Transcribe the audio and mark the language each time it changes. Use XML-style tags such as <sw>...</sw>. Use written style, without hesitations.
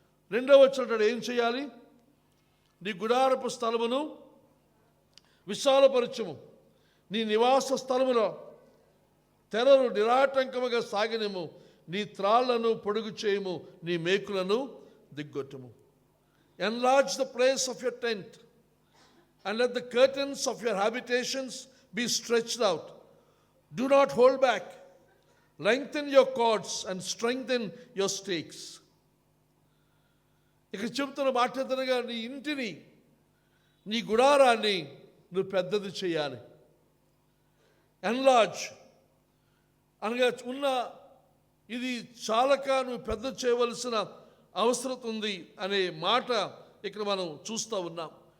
<te>2వ వచనం ఏం చేయాలి? నీ గుడారపు స్థలమును విశాలపరచుము, నీ నివాస స్థలములో తెరలు నిరాటంకముగా సాగినము, నీ త్రాళ్లను పొడుగు చేయము, నీ మేకులను దిగ్గొట్టుము.</te> <en>Enlarge the place of your tent and let the curtains of your habitations be stretched out. Do not hold back. Lengthen your cords and strengthen your stakes.</en> <te>ఇక చెబుతున్న మాట్లాడుతున్నగా నీ ఇంటిని, నీ గుడారాన్ని నువ్వు పెద్దది చేయాలి. ఎన్లార్జ్ అనగా ఉన్న ఇది చాలక నువ్వు పెద్ద చేయవలసిన అవసరం ఉంది అనే మాట ఇక్కడ మనం చూస్తూ ఉన్నాం.</te>